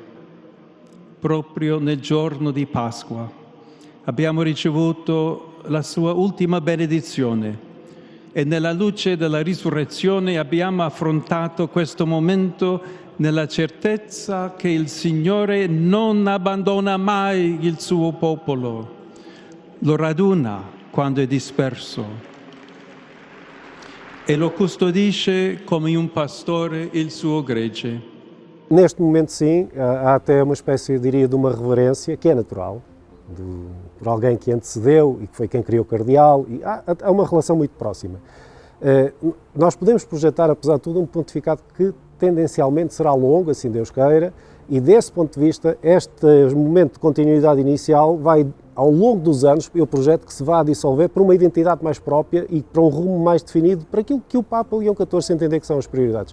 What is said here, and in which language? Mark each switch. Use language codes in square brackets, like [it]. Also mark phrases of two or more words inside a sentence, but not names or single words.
[it] Proprio nel giorno di Pasqua abbiamo ricevuto la sua ultima benedizione e nella luce della risurrezione abbiamo affrontato questo momento nella certezza che il Signore non abbandona mai il suo popolo, lo raduna quando è disperso e lo custodisce come un pastore il suo gregge. [pt] Neste momento, sim, há até uma espécie, eu diria, de uma reverência que é natural, por alguém que antecedeu e que foi quem criou o cardeal, e há uma relação muito próxima. Nós podemos projetar, apesar de tudo, um pontificado que tendencialmente será longo, assim Deus queira, e desse ponto de vista, este momento de continuidade inicial vai, ao longo dos anos, eu projeto que se vá a dissolver para uma identidade mais própria e para um rumo mais definido para aquilo que o Papa Leão XIV entender que são as prioridades.